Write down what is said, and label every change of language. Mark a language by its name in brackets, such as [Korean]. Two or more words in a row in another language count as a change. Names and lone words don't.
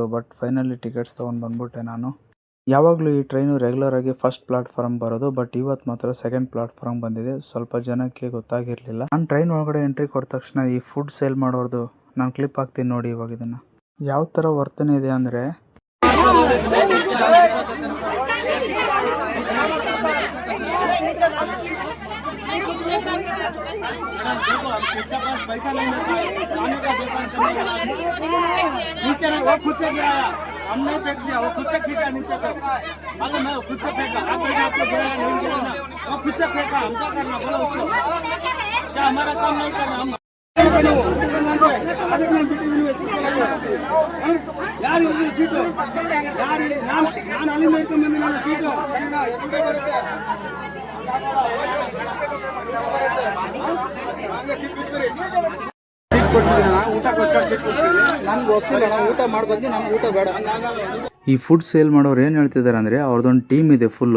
[English] But finally tickets [Kannada] ತೊಗೊಂಡು ಬಂದ್ಬಿಟ್ಟೆ ನಾನು. ಯಾವಾಗಲೂ ಈ ಟ್ರೈನು ರೆಗ್ಯುಲರಾಗಿ [English] first platform [Kannada] ಬರೋದು, ಬಟ್ ಇವತ್ತು ಮಾತ್ರ [English] second platform [Kannada] ಬಂದಿದೆ. ಸ್ವಲ್ಪ ಜನಕ್ಕೆ ಗೊತ್ತಾಗಿರಲಿಲ್ಲ. ನಾನು ಟ್ರೈನ್ ಒಳಗಡೆ ಎಂಟ್ರಿ ಕೊಟ್ಟ ತಕ್ಷಣ ಈ [English] food sale [Kannada] ಮಾಡೋರ್ದು ನಾನು ಕ್ಲಿಪ್ ಹಾಕ್ತೀನಿ ನೋಡಿ. ಇವಾಗ ಇದನ್ನು ಯಾವ ಥರ ವರ್ತನೆ ಇದೆ ಅಂದರೆ, [Hindi] हमने फेंक दिया, वो खुद से खींचा नीचे को, मालूम है? वो खुद से फेंका, आप आपको गिराया नहीं गिराना, वो खुद से फेंका। हम क्या करना, बोलो उसको, क्या हमारा काम नहीं करना? हम यार [Kannada] सीटು ನಾನು ಅಲ್ಲಿಂದ ಇಟ್ಕೊಂಡು ಬಂದಿ ನಾನು ಸೀಟು ಊಟಕ್ಕೋಸ್ಕರ ಸೀಟ್ ಕೊಡ್ತೀನಿ. ನನ್ಗೆ ಹೊಸಿಲ್ಲ, ಊಟ ಮಾಡಿ ಬಂದು ನಮ್ಗೆ ಊಟ ಬೇಡ. ಈ [English] food sale [Kannada] ಮಾಡೋರು ಏನು ಹೇಳ್ತಿದ್ದಾರೆ ಅಂದರೆ, ಅವ್ರದ್ದೊಂದು ಟೀಮ್ ಇದೆ ಫುಲ್ಲು.